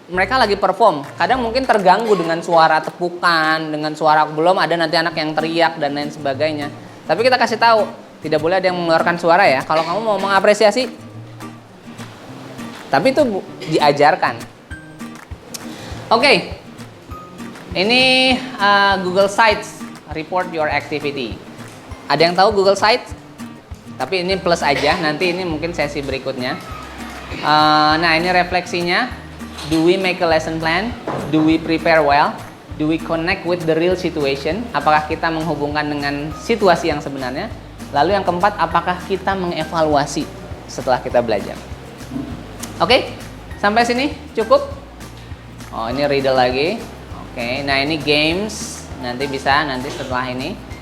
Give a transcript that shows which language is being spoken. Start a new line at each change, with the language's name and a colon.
Indonesian: Mereka lagi perform, kadang mungkin terganggu dengan suara tepukan, dengan suara belum ada nanti anak yang teriak dan lain sebagainya. Tapi kita kasih tahu, tidak boleh ada yang mengeluarkan suara ya. Kalau kamu mau mengapresiasi, tapi itu diajarkan. Oke.
English: Ini Google Sites, report your activity.
Indonesian: Ada yang tahu Google Sites? Tapi ini plus aja, nanti ini mungkin sesi berikutnya. Nah, ini refleksinya.
English: Do we make a lesson plan? Do we prepare well? Do we connect with the real situation?
Indonesian: Apakah kita menghubungkan dengan situasi yang sebenarnya? Lalu yang keempat, apakah kita mengevaluasi setelah kita belajar? Oke, sampai sini cukup? Oh, ini riddle lagi. Oke, nah ini games. Nanti bisa, nanti setelah ini.